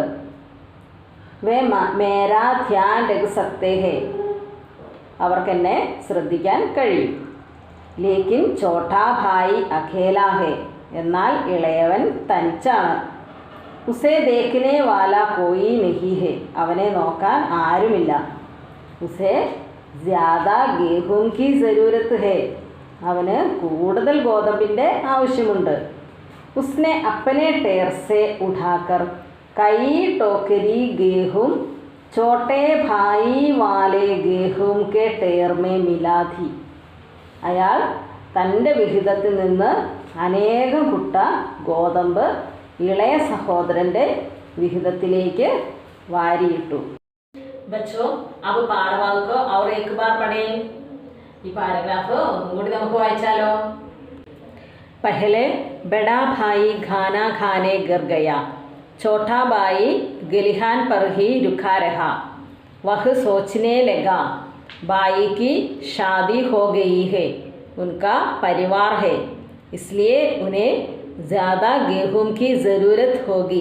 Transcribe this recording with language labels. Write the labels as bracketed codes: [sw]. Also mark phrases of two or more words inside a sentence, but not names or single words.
[hi] वे मेरा ध्यान रख सकते हैं, [ml] അവർക്കെന്നെ ശ്രദ്ധിക്കാൻ കഴിയും. [hi] लेकिन छोटा भाई अकेला है, [ml] എന്നാൽ ഇളയവൻ തനിച്ചാണ്. [hi] उसे देखने वाला कोई नहीं है, [ml] അവനെ നോക്കാൻ ആരുമില്ല. [hi] ഉസേ ज़्यादा गेहूं की ज़रूरत है. [ml] അവന് കൂടുതൽ ഗോതമ്പിൻ്റെ ആവശ്യമുണ്ട്. [hi] उसने अपने टेर से उठाकर कई टोकरी गेहूं छोटे भाई वाले गेहूं के टेर में मिला थी. [ml] അയാൾ തൻ്റെ വിഹിതത്തിൽ നിന്ന് അനേകം കുട്ട ഗോതമ്പ് ഇളയ സഹോദരൻ്റെ വിഹിതത്തിലേക്ക് വാരിയിട്ടു. [hi] बच्चों अब पाഠഭാഗം को और एक बार पढ़ें. [ml] ഈ പാരഗ്രാഫ് ഒന്നും കൂടി നമുക്ക് വായിച്ചാലോ. [hi] पहले बड़ा भाई खाना खाने घर गया. छोटा भाई गलिहान पर ही रुका रहा. वह सोचने लगा भाई की शादी हो गई है, उनका परिवार है, इसलिए उन्हें ज़्यादा गेहूं की ज़रूरत होगी.